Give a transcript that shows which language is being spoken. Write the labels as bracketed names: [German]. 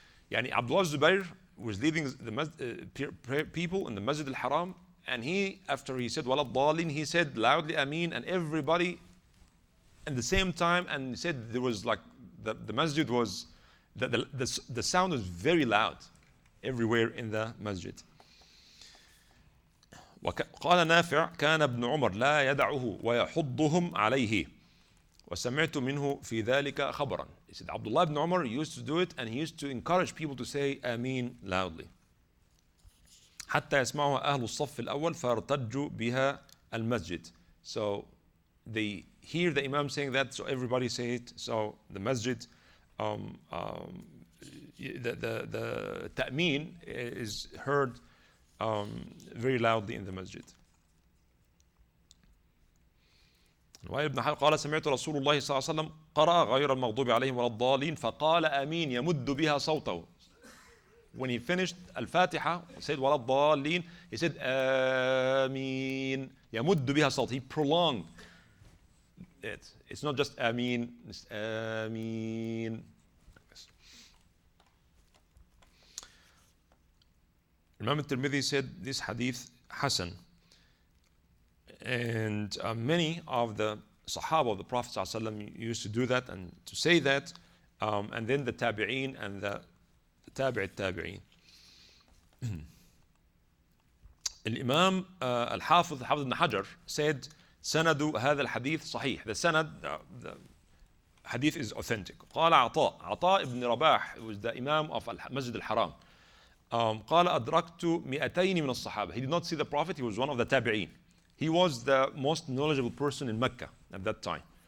[English] يعني Abdullah Zubair was leading the people in the Masjid al-Haram, and he, after he said [Arabic] وَلَا الضَّالِينَ, [English] he said loudly Ameen, and everybody at the same time, and he said there was like the masjid was, the sound was very loud everywhere in the masjid. [Arabic] وقال نافع كان ابن عمر لا يدعه ويحضهم عليه وسمعت منه في ذلك خبرا. [English] He said Abdullah ibn Umar used to do it, and he used to encourage people to say Ameen loudly. [Arabic] حتى يسمعها أهل الصف الأول فارتجوا بها المسجد. [English] So they hear the Imam saying that, so everybody say it. So the masjid, the ta'meen is heard very loudly in the masjid. [Arabic] وابن حجر قال سمعت رسول الله صلى الله عليه وسلم قرأ غير المغضوب عليهم ولا الضالين فقال آمين يمد بها صوته. [English] When he finished Al-Fatiha, he said [Arabic] ولا الضالين, [English] he said [Arabic] آمين يمد بها صوته. [English] He prolonged it. It's not just Ameen, it's Ameen. Imam al-Tirmidhi said this hadith Hasan. And many of the Sahaba of the Prophet ﷺ used to do that and to say that, and then the Tabi'een and the Tabi'it Tabi'een. [Arabic] الإمام الحافظ حافظ بن حجر said سند هذا الحديث صحيح. [English] The sanad, the hadith is authentic. قال عطاء ibn Rabah was the Imam of Masjid al-Haram. [Arabic] قال أدركت 200 من الصحابة. [English] He did not see the Prophet. He was one of the Tabi'een. He was the most knowledgeable person in Mecca at that time.